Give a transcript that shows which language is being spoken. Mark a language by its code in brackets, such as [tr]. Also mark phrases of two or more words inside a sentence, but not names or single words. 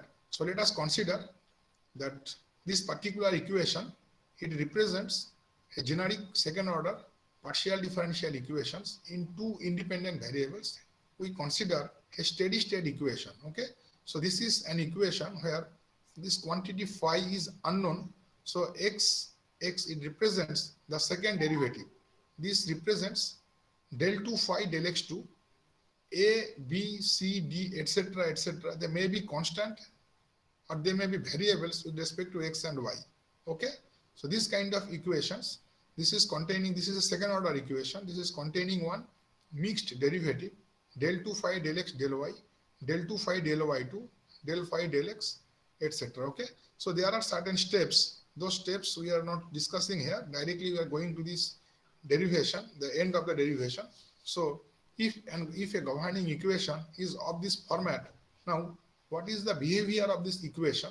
[en] So let us consider that this particular equation, it represents a generic second order partial differential equations in two independent variables. We consider a steady state equation. Okay, so this is an equation where this quantity phi is unknown. So x it represents the second derivative. This represents del 2 phi del x2, a, b, c, d, etc., etc. They may be constant or they may be variables with respect to x and y. Okay, so this kind of equations, this is a second order equation. This is containing one mixed derivative, del 2 phi del x del y, del 2 phi del y2, del phi del x, etc. Okay, so there are certain steps. Those steps we are not discussing here. Directly we are going to this derivation, the end of the derivation. So if a governing equation is of this format, now what is the behavior of this equation?